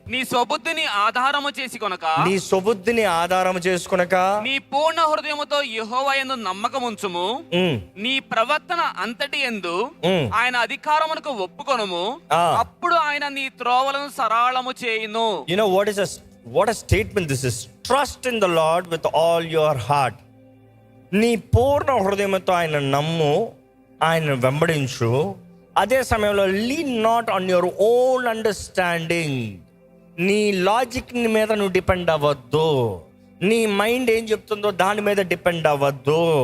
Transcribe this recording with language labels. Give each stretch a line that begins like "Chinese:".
Telugu: నీ స్వబుద్ధిని ఆధారము చేసి కొనక, నీ స్వబుద్ధిని ఆధారము చేసుకొనక, నీ పూర్ణ హృదయముతో యెహోవా యందు నమ్మకముంచుము, నీ ప్రవర్తన అంతటి యందు ఆయన అధికారమునకు ఒప్పుకొనుము, అప్పుడు ఆయన నీ త్రోవలను సరళము చేయును.
English: You know what a statement this is. Trust in the Lord with all your heart.
Telugu: నీ పూర్ణ హృదయంతో ఆయన నమ్ము, ఆయన వెంబడించు. అదే సమయంలో
English: Lean not on your own understanding.
Telugu: నీ లాజిక్ మీద నువ్వు డిపెండ్ అవ్వద్దు, నీ మైండ్ ఏం చెప్తుందో దాని మీద డిపెండ్ అవ్వద్దు.